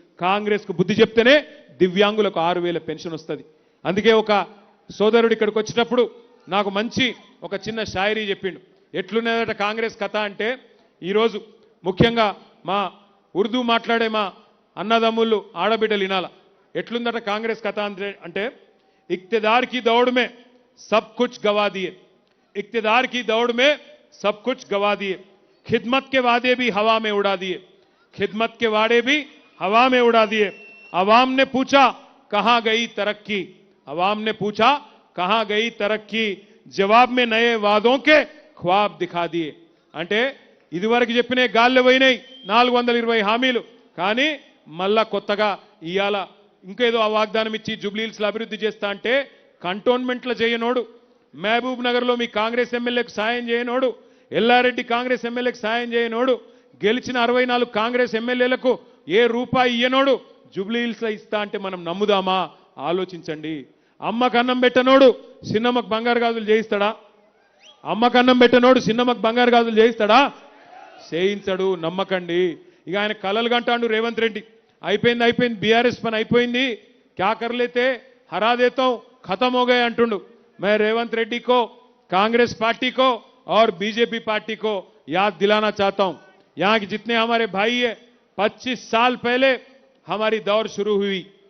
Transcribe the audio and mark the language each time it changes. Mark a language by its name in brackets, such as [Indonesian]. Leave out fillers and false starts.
[Telugu] కాంగ్రెస్కు బుద్ధి చెప్తేనే దివ్యాంగులకు 6,000 పెన్షన్ వస్తుంది. అందుకే ఒక సోదరుడు ఇక్కడికి వచ్చేటప్పుడు నాకు మంచి ఒక చిన్న షాయరీ చెప్పిండు. ఎట్లున్నదట కాంగ్రెస్ కథ అంటే, ఈరోజు ముఖ్యంగా మా ఉర్దూ మాట్లాడే మా అన్నదమ్ముళ్ళు ఆడబిడ్డలు వినాల. ఎట్లుందట కాంగ్రెస్ కథ అంటే, [Hindi] इक्तदार की दौड़ में सब कुछ गवा दिए, इक्तदार की दौड़ में सब कुछ गवा दिए, खिदमत के वादे भी हवा में उड़ा दिए, खिदमत के वादे भी हवा में उड़ा दिए, अवाम ने पूछा कहां गई तरक्की, अवाम ने पूछा कहां गई तरक्की, जवाब में नए वादों के ख्वाब दिखा दिए. [Telugu] అంటే ఇదివరకు చెప్పినే గాల్లో పోయినాయి 420 హామీలు, కానీ మళ్ళా కొత్తగా ఇయాల ఇంకేదో ఆ వాగ్దానం ఇచ్చి జూబ్లీ హిల్స్లో అభివృద్ధి చేస్తా అంటే, కంటోన్మెంట్లో చేయనోడు, మహబూబ్ నగర్లో మీ కాంగ్రెస్ ఎమ్మెల్యేకు సాయం చేయనోడు, ఎల్లారెడ్డి కాంగ్రెస్ ఎమ్మెల్యేకు సాయం చేయనోడు, గెలిచిన 64 కాంగ్రెస్ ఎమ్మెల్యేలకు ఏ రూపాయి ఇయ్యనోడు జూబ్లీ హిల్స్లో ఇస్తా అంటే మనం నమ్ముదామా? ఆలోచించండి. అమ్మకు అన్నం పెట్టనోడు చిన్నమ్మకు బంగారు గాజులు చేయిస్తాడా? అమ్మకు అన్నం పెట్టనోడు చిన్నమ్మకు బంగారు గాజులు చేయిస్తాడా? చేయించడు. నమ్మకండి. ఇక ఆయన కలలు కంటాడు రేవంత్ రెడ్డి. అయిపోయింది, బీఆర్ఎస్ పని అయిపోయింది, [Hindi] క్యా कर लेते, हरा देता हूं, खत्म हो गए [Telugu] अंटुंडु. [Hindi] मैं रेवंत रेड्डी को, कांग्रेस पार्टी को और बीजेपी पार्टी को याद दिलाना चाहता हूं, यहाँ के जितने हमारे भाई है, 25 साल पहले हमारी दौर शुरू हुई.